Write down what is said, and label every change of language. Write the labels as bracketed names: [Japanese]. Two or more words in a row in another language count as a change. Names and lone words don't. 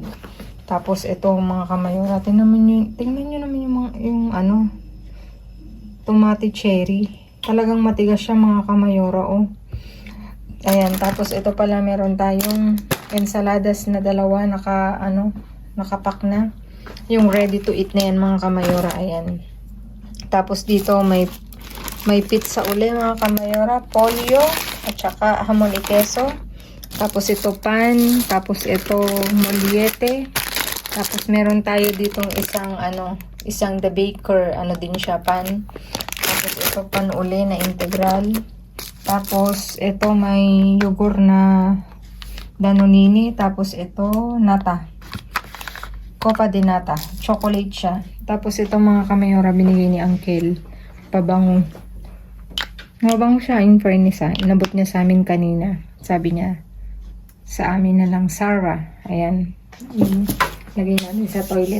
[Filipino] Tapos ito mga kamayora, tingnan nyo naman yung [Spanish] tomate cherry. [Filipino] Talagang matigas siya mga kamayora, oh. Ayan, tapos ito pala meron tayong ensaladas na 2 nakapak na. Yung [English] ready to eat [Filipino] na yan mga kamayora, ayan. Tapos dito may pizza uli mga kamayora, pollo at saka [Spanish] hamon y queso. [Filipino] Tapos ito pan, tapos ito moliete. Tapos meron tayo ditong isang The Baker, din siya, pan. Tapos ito pan uli na integral. Tapos ito may yogurt na Danonini. Tapos ito nata. [Spanish] Copa de nata. [Filipino] Chocolate siya. Tapos ito mga kamayora binigay ni Uncle. Pabango. Mabango siya in fairness ha. Inabot niya sa amin kanina. Sabi niya, sa amin na lang Sarah. Ayan. Lagay namin sa toilet.